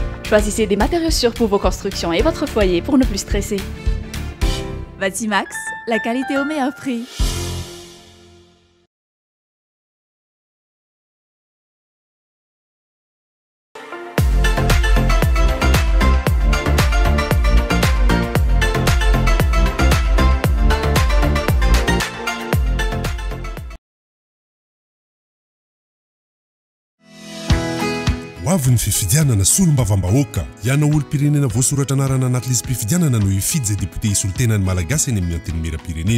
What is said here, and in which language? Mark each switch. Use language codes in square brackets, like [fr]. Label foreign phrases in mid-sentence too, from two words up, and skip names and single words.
[fr] Choisissez des matériaux sûrs pour vos constructions et votre foyer pour ne plus stresser. Batimax, la qualité au meilleur prix. [mg] Hoavy ny fifidianana solombavam-bahoaka ianao olo-pirenena voasoratra anarana anaty lizy mpifidianana no hifidy izay député isoltenany malagasy any amin'ny anteny mera-pirenena.